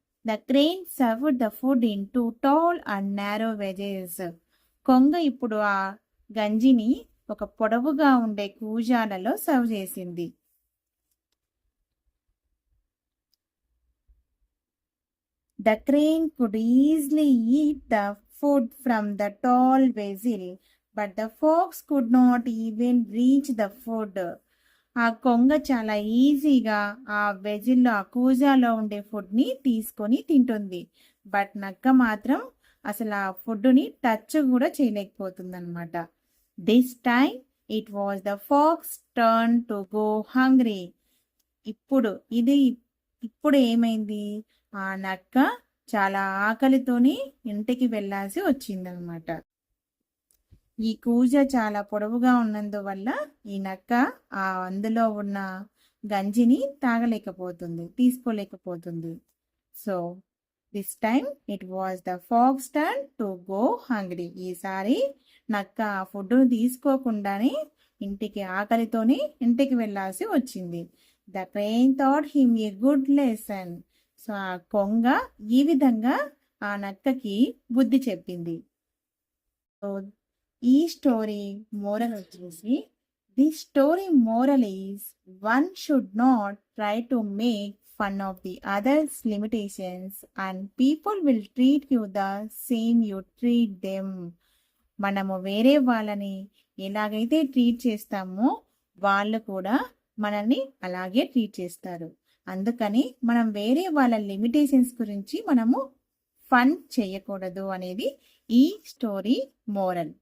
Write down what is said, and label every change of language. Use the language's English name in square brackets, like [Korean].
[English] The crane served the food in 2 tall and narrow wedges. [Telugu] కొంగ ఇప్పుడు ఆ గంజిని ఒక పొడవుగా ఉండే కూజాలలో సర్వ్ చేసింది. [English] The crane could easily eat the food from the tall vessel, but the fox could not even reach the food. [Telugu] ఆ కొంగ చాలా ఈజీగా ఆ వెజిల్లో, ఆ కూజాలో ఉండే ఫుడ్ని తీసుకొని తింటుంది. బట్ నక్క మాత్రం అసలు ఆ ఫుడ్ని టచ్ కూడా చేయలేకపోతుంది అనమాట. [English] This time it was the fox turn to go hungry. [Telugu] ఇప్పుడు ఏమైంది, ఆ నక్క చాలా ఆకలితోని ఇంటికి వెళ్ళాల్సి వచ్చిందనమాట. ఈ కూజ చాలా పొడవుగా ఉన్నందువల్ల ఈ నక్క అందులో ఉన్న గంజిని తీసుకోలేకపోతుంది. [English] So this time it was the fox turn to go hungry. [Telugu] ఈసారి నక్క ఆ ఫుడ్ను తీసుకోకుండానే ఆకలితోని ఇంటికి వెళ్ళాల్సి వచ్చింది. [English] The crane taught him a good lesson. [Telugu] So ఆ కొంగ ఈ విధంగా ఆ నక్కకి బుద్ధి చెప్పింది. సో ఈ స్టోరీ మోరల్ వచ్చేసి, [English] The story moral is one should not try to make fun of the other's limitations and people will treat you the same you treat them. [Telugu] మనము వేరే వాళ్ళని ఎలాగైతే ట్రీట్ చేస్తామో వాళ్ళు కూడా మనల్ని అలాగే ట్రీట్ చేస్తారు. అందుకని మనం వేరే వాళ్ళ లిమిటేషన్స్ గురించి మనము ఫన్ చేయకూడదు అనేది ఈ స్టోరీ మోరల్.